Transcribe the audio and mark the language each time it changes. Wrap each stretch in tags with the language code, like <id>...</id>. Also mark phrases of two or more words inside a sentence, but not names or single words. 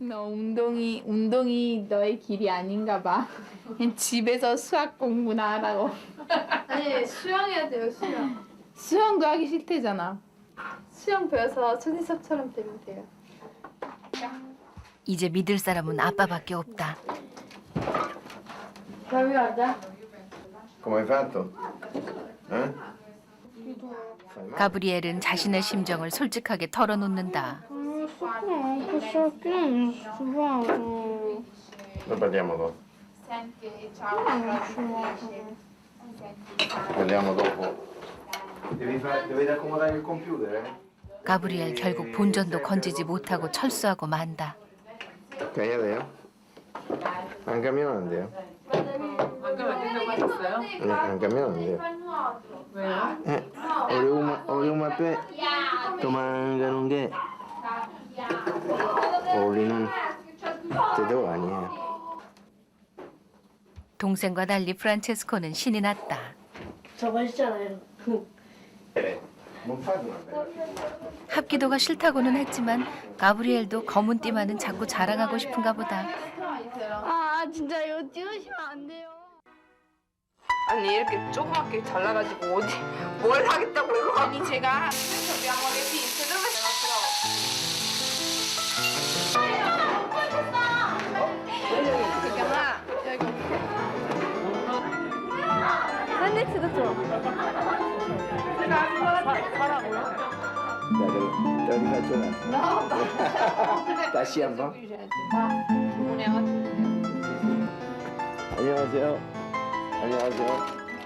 <ko>너 운동이 너의 길이 아닌가 봐. 그냥 집에서 수학 공부나 하라고. 아니 수영해야 돼요 수영. 수영도 하기 싫대잖아. 수영 배워서 손희섭처럼 되면 돼요. 이제 믿을 사람은 아빠밖에 없다.</ko> <it>Fammi guarda. Come hai fatto? Eh?</it> <ko>가브리엘은 자신의 심정을 솔직하게 털어놓는다.</ko> <it>Questo qui non si fa. Lo parliamo dopo. Parliamo dopo. Devi accomodare il computer, eh?</it> <ko>가브리엘 결국 본전도 건지지 못하고 철수하고 만다.</ko> <it>Cagnateo? Anche a me non 돼요.</it> <ko>아까 안 된다고 하셨어요?</ko> <it>Anche a me non 돼요.</it> <ko>왜요? 어려움 앞에 도망가는 게 어울리는 태도 아니에요. 동생과 달리 프란체스코는 신이 났다. 저 맛있잖아요.</ko> <it>Non fate una bella.</it> <ko>합기도가 싫다고는 했지만 가브리엘도 검은 띠만은 자꾸 자랑하고 싶은가 보다. 아 진짜 이거 찍으시면 안 돼요. 아니 이렇게 조그맣게 잘라가지고 어디 뭘 하겠다고 이거. 아니 제가</ko> <it>abbiamo le pizze dove</it> <ko>샌드위치도 줘.</ko> <it>Te lo rifaccio un attimo.</it> <ko>다시 한번. 안녕하세요. 안녕하세요.</ko>